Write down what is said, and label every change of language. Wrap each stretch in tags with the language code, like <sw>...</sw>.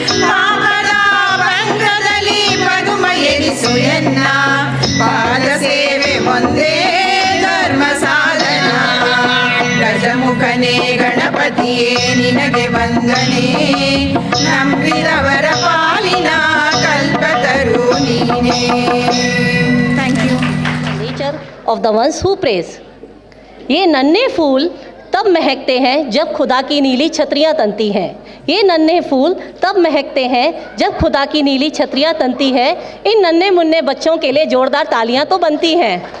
<kn>ಪಾಪದ ಭಂಗದಲ್ಲಿ ಪದುಮ ಎನಿಸು ಎನ್ನ, ಪಾದ ಸೇವೆ ಒಂದೇ ಧರ್ಮ ಸಾಧನ. ಗಜಮುಖನೇ ಗಣಪತಿಯೇ ನಿನಗೆ ವಂದನೆ, ನಂಬಿದವರ ಪಾಲಿನ ಕಲ್ಪತರು ನೀನೇ.</kn> <en>Thank you. Nature of the ones who praise.</en> <hi>ये नन्हे फूल तब महकते हैं जब खुदा की नीली छतरियाँ तनती हैं. ये नन्हे फूल तब महकते हैं जब खुदा की नीली छतरियाँ तनती हैं. इन नन्हे मुन्ने बच्चों के लिए जोरदार तालियां तो बनती हैं.</hi>